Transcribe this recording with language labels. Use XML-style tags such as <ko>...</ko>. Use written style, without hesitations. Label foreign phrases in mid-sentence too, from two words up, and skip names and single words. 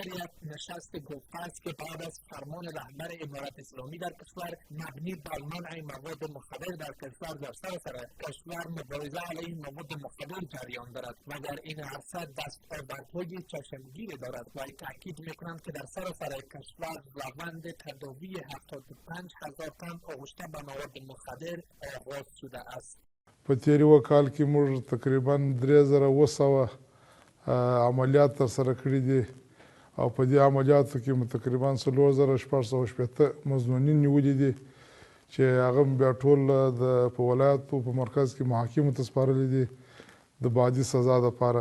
<fa>یک نشست گفته است که بعد از فرمان رهبر امارت اسلامی در کشور مبنی بر منع مواد مخدر در کشور در سراسر کشور مبارزه علیه مواد مخدر جریان دارد و در این عرصه دستاوردهای چشمگیری دارد و تاکید میکنند که در سراسر کشور روند تداوی 75000 تن آغشته به مواد مخدر آغاز شد.</fa> <ps>په تیرې وکال کې موږ تقریبا 3700 عملیات ترسره کړي دي او په دې عملیاتو کې مو تقریبا 4680 مظنونین نیولي دي چې هغه بیا ټول په ولایتو په مرکز کې محاکمو ته سپارلي دي د بعدي سزا دپاره.</ps>